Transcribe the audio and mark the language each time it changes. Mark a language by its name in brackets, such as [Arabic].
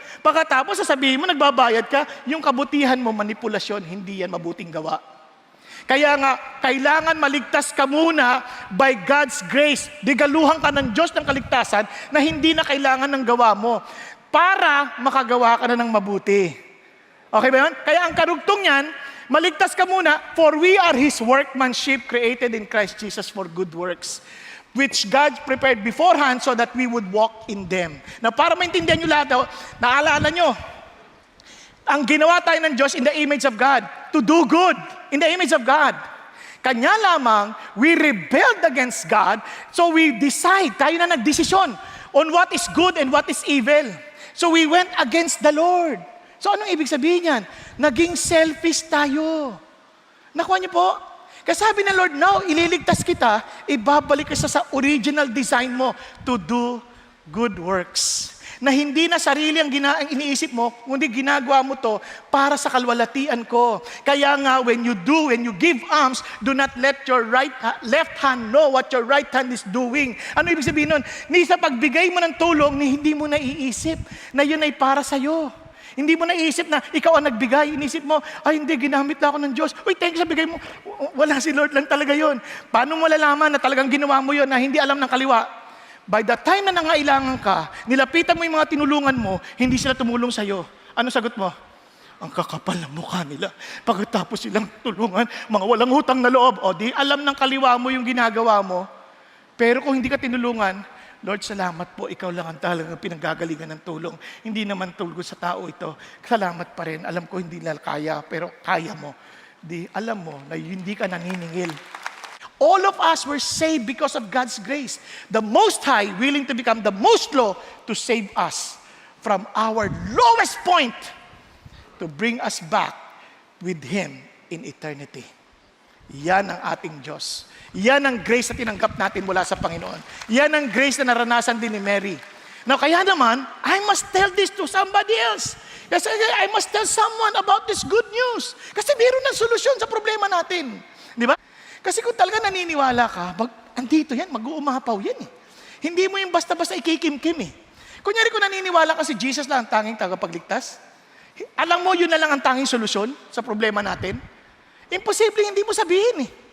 [Filipino] Pagkatapos, sasabihin mo, nagbabayad ka, yung kabutihan mo, manipulasyon, hindi yan mabuting gawa. Kaya nga, kailangan maligtas ka muna [English] by God's grace. [Filipino] Digaluhan ka ng Diyos ng kaligtasan na hindi na kailangan ng gawa mo para makagawa ka na ng mabuti. Okay ba yun? Kaya ang karugtong yan, maligtas ka muna, [English] for we are His workmanship created in Christ Jesus for good works, which God prepared beforehand so that we would walk in them. [Filipino] Na para maintindihan nyo lahat, naalala nyo, ang ginawa tayo ng Diyos [English] in the image of God, to do good, in the image of God. [Filipino] Kanya lamang, [English] we rebelled against God, so we decide, [Filipino] tayo na nagdesisyon [English] on what is good and what is evil. So we went against the Lord. [Filipino] So anong ibig sabihin yan? Naging selfish tayo. Nakuha niyo po? Kasi sabi ng Lord, now, ililigtas kita, ibabalik ka sa original design mo [English] to do good works. [Filipino] Na hindi na sarili ang iniisip mo, kundi ginagawa mo to para sa kalwalatian ko. Kaya nga, [English] when you give alms, do not let your left hand know what your right hand is doing. [Filipino] Ano ibig sabihin nun? Ni sa pagbigay mo ng tulong, hindi mo naiisip na yun ay para sa'yo. Hindi mo naisip na ikaw ang nagbigay. Inisip mo, ay hindi, ginamit na ako ng Diyos. Uy, [English] thank you [Filipino] sa bigay mo. Wala si Lord lang talaga yon. Paano mo malalaman na talagang ginawa mo yon na hindi alam ng kaliwa? [English] By the time [Filipino] na nangailangan ka, nilapitan mo yung mga tinulungan mo, hindi sila tumulong sa'yo. Ano sagot mo? Ang kakapal ng mukha nila. Pagkatapos silang tulungan, mga walang utang na loob. O di alam ng kaliwa mo yung ginagawa mo. Pero kung hindi ka tinulungan, Lord, salamat po, ikaw lang ang talagang pinanggagalingan ng tulong. Hindi naman tulgo sa tao ito. Salamat pa rin. Alam ko hindi lang kaya, pero kaya mo. Di, alam mo na hindi ka naniningil. [English] All of us were saved because of God's grace. The Most High willing to become the most low to save us from our lowest point to bring us back with Him in eternity. [Filipino] Yan ang ating Diyos. Yan ang grace na tinanggap natin mula sa Panginoon. Yan ang grace na naranasan din ni Mary. [English] Now, [Filipino] kaya naman, [English] I must tell this to somebody else. [Filipino] Kasi [English] I must tell someone about this good news. [Filipino] Kasi meron ng solusyon sa problema natin. Di ba? Kasi kung talaga naniniwala ka, andito yan, mag-uumapaw yan eh. Hindi mo yung basta-basta ikikim-kim eh. Kunyari kung naniniwala ka si Jesus lang ang tanging tagapagligtas, alam mo yun na lang ang tanging solusyon sa problema natin, imposible hindi mo sabihin eh.